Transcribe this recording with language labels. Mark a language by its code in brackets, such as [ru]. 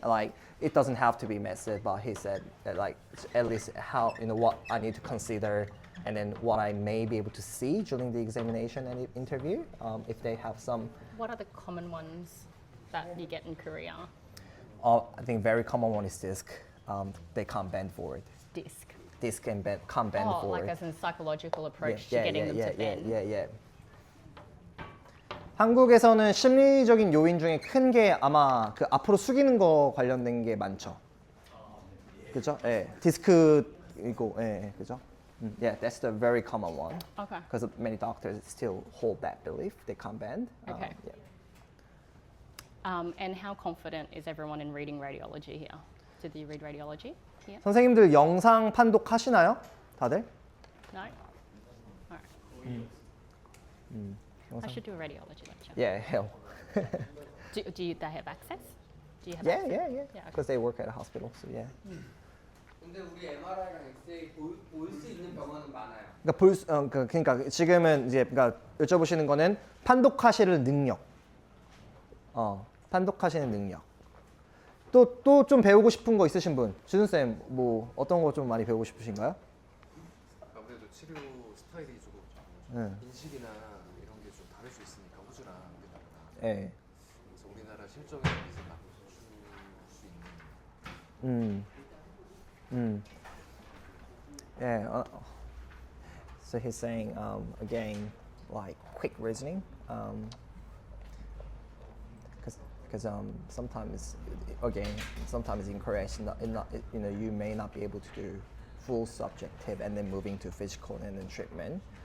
[en] Like it doesn't have to be massive, but he said that like at least how what I need to consider, and then what I may be able to see during the examination and interview if they have some. What are the common ones that you get in Korea? I think very common one is disc. They can't bend forward. Disc. Disc and can't bend forward. Like as a psychological approach to getting them to bend. Yeah. [ko] 한국에서는 심리적인 요인 중에 큰 게 아마 그 앞으로 숙이는 거 관련된 게 많죠. 그죠? 예. 디스크이고, 예, 그죠? [en] Yeah, that's the very common one. Okay. Because many doctors still hold that belief they can't bend. Okay. Yeah. And how confident is everyone in reading radiology here? Did you read radiology here? [ko] 선생님들 영상 판독하시나요? 다들? [en] No? Alright. I should do a radiology lecture. Yeah, hell. Do they have access? Do you have Yeah, access? yeah. Because they work at a hospital, so yeah. [ko] 근데 우리 MRI랑 엑스레이 볼 수 있는 병원은 많아요. 그러니까 지금은 이제 그러니까 여쭤보시는 거는 판독하시는 능력. 판독하시는 능력. 또 좀 배우고 싶은 거 있으신 분? 주준 쌤, 뭐 어떤 거 좀 많이 배우고 싶으신가요? 아무래도 치료 스타일이 조금 인식이나 이런 게 좀 다를 수 있으니까 호주랑 우리나라랑. 네. 그래서 우리나라 실정에 대해서 맞출 수 있는. [en] Yeah. So he's saying again, like quick reasoning, because sometimes in Korea, it's not, you may not be able to do full subjective and then moving to physical and then treatment.